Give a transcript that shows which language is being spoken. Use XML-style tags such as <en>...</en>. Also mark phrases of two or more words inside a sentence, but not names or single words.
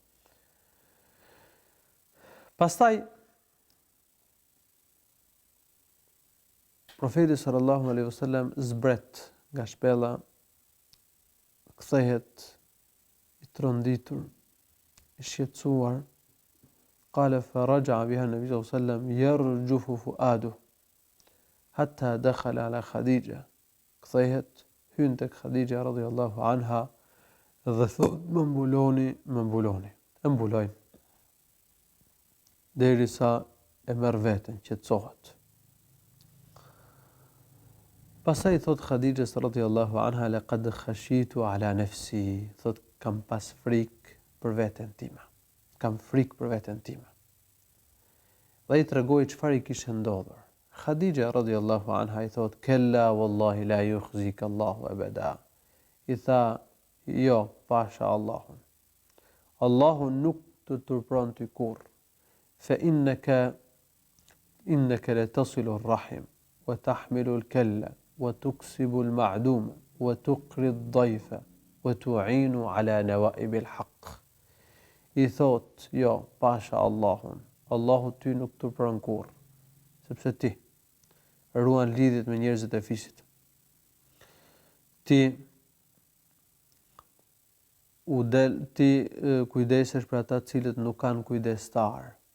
<sq>Pastaj Profeti</sq> <ar>صلى الله عليه وسلم</ar> <sq>zbret nga shpella, kthehet i tronditur, i shqetësuar.</sq> <ar>قال فرجع بها النبي صلى الله عليه وسلم يرجف فؤاده حتى دخل على خديجة.</ar> <sq>Kthehet, hyn tek Khadija</sq> <ar>رضي الله عنها</ar> <sq>dhe thot më mbuloni. E mbulojnë derisa e merr veten, qetësohet. Pastaj thot</sq> <ar>Khadija رضي الله عنها لقد خشيت على نفسي,</ar> <sq>thot kam pas frikë për veten time. Kam frikë për veten time. Dhe i tregoi çfarë i kishte ndodhur.</sq> <ar>Khadija رضي الله عنها</ar> <sq>i thot</sq> <ar>كلا والله لا يخزيك الله أبدا.</ar> <sq>I tha jo, pasha Allahun. Allahu nuk të turpron ty kurrë.</sq> <ar>فإنك لتصل الرحم وتحمل الكل وتكسب المعدوم وتقري الضيف وتعين على نوائب الحق.</ar> <sq>I thot jo, pasha Allahun. Allahu ty nuk turpron kurrë, sepse ti ruan lidhjet me njerëzit e fisit. Ti kujdesesh për ata cilët nuk kanë kujdestar.</sq>